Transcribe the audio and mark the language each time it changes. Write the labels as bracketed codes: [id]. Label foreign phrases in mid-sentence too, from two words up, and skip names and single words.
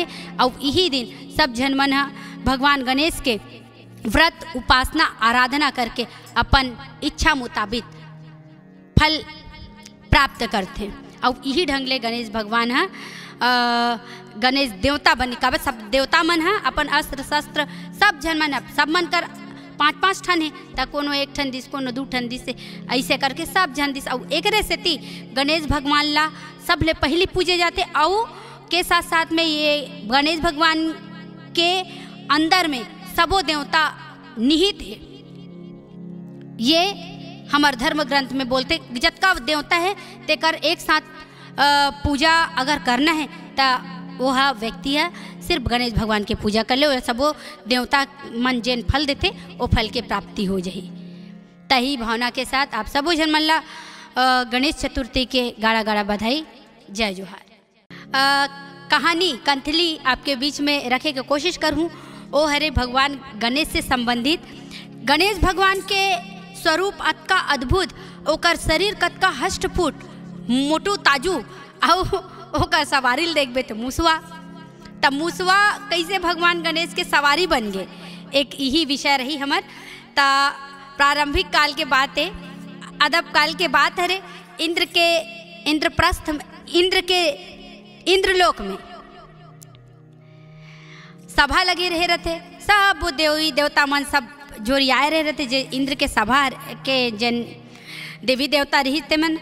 [hne] और यही दिन सब जन मन भगवान गणेश के व्रत उपासना आराधना करके अपन इच्छा मुताबिक फल प्राप्त करते। और यही ढंग ले गणेश भगवान है गणेश देवता बनी का सब देवता मन है अपन अस्त्र शस्त्र सब जन मन सब मन कर 5-5 ठन है त कोनो एक ठन दिस कोनो 2 ठन दिस ऐसे करके सब जन दिस। और एक सेती गणेश भगवान ला सब ले पहली पूजे जाते और के साथ साथ में ये गणेश भगवान के अंदर में सबो देवता निहित है। ये हमार धर्म ग्रंथ में बोलते जतका देवता है तेकर एक साथ पूजा अगर करना है तो वह व्यक्ति है सिर्फ गणेश भगवान के पूजा कर ले और सबो देवता मन जेन फल देते वो फल के प्राप्ति हो जाए। तही भावना के साथ आप सबो जन मन ला गणेश चतुर्थी के गाड़ा गाड़ा बधाई, जय जोहार। कहानी कंथली आपके बीच में रखे की कोशिश करूँ ओ हरे भगवान गणेश से संबंधित। गणेश भगवान के स्वरूप अतका अद्भुत, ओकर शरीर कतका हष्टपुट मोटू ताजू ओकर सवारी देखबे तो मुसवा। तब मुसवा कैसे भगवान गणेश के सवारी बन गए, एक यही विषय रही हमार। ता प्रारंभिक काल के बात है, अदब काल के बात है। इंद्र के इंद्रप्रस्थ इंद्रलोक में सभा लगे रहे रहते, सब देवी देवता मन सब जोरियाए रहे रहते जे इंद्र के सभा के जन देवी देवता रही ते मन।